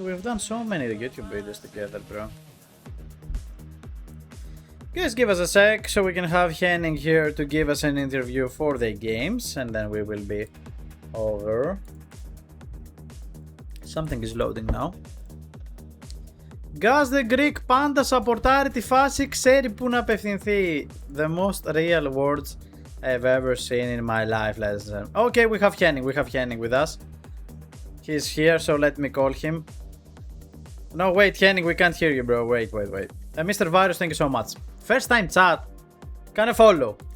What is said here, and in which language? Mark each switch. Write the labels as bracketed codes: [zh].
[en] We've done so many YouTube videos together, bro. Guys, give us a sec so we can have Henning here to give us an interview for the games, and then we will be over. Something is loading now. [el] Gus the Greek πάντα σαπορτάρει τη φάση, ξέρει που να απευθυνθεί. [en] The most real words I've ever seen in my life, ladies and gentlemen. Okay, we have Henning with us. He's here, so let me call him. No, wait, Henning, we can't hear you, bro. Wait. Mr. Virus, thank you so much. First time chat. Can I follow?